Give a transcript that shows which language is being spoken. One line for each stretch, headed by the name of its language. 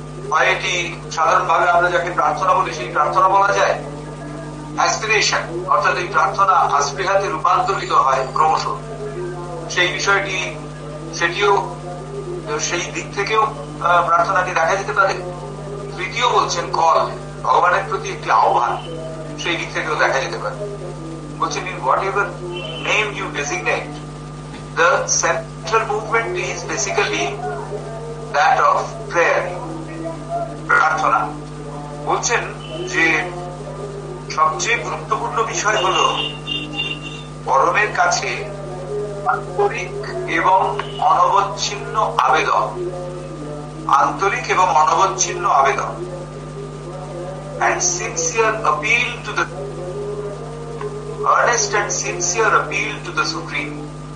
Bangla: হয় এটি সাধারণভাবে আমরা যাকে প্রার্থনা বলি সেই প্রার্থনা বলা যায়, অ্যাসপিরেশন অর্থাৎ এই প্রার্থনা আস্পৃহাতে রূপান্তরিত হয় ক্রমশ, সেই বিষয়টি সেটিও সেই দিক থেকেও প্রার্থনাকে দেখা যেতে পারে। তৃতীয় বলছেন কল, ভগবানের প্রতি একটি আহ্বান, সেই দিক থেকেও দেখা যেতে পারে। বলছেন
English: in whatever name you designate, the central movement is basically that of prayer,
Bangla: প্রার্থনা। বলছেন যে সবচেয়ে গুরুত্বপূর্ণ বিষয় হল পরমের কাছে আন্তরিক এবং অনবচ্ছিন্ন আবেদন, আন্তরিক এবং অনবচ্ছিন্ন আবেদন,
English: and sincere appeal to the earnest and sincere appeal to the supreme।